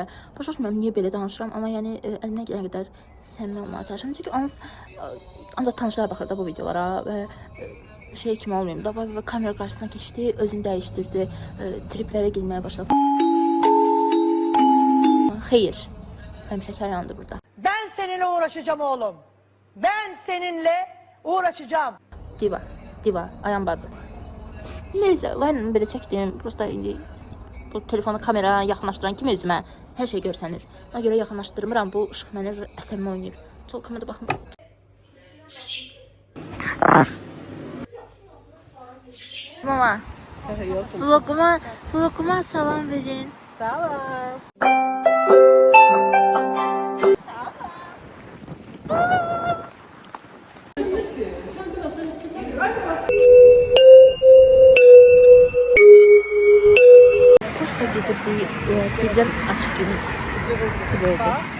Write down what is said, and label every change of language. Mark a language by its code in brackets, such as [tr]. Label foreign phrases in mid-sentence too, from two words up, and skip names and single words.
[az] Başa düşmürəm niyə belə danışıram, amma yəni əlimdən gələn qədər səmimi olmağa çalışıram. Çünki ancaq tanışlar baxır da bu videolara və şey kimi olmayayım da və kamera qarşısına keçdi, özünü dəyişdirdi, triplərə girməyə başladı. Xeyr. Həmişəki ayağındır burada. [tr] Ben seninle uğraşacağım oğlum. Ben seninle uğraşacağım. [az] Diva, ayağım bacı. Neyse, layla belə çəkdim. Prosta indi bu telefonu kameraya yaxınlaşdıran kimi üzümə hər şey görsənir. Ona görə yaxınlaşdırmıram. Bu ışıq məni əsəbimə oynayır. Sol kamerada baxın. Mama, vloguma salam verin. Salam. [tr] Birden açık gibi oldu.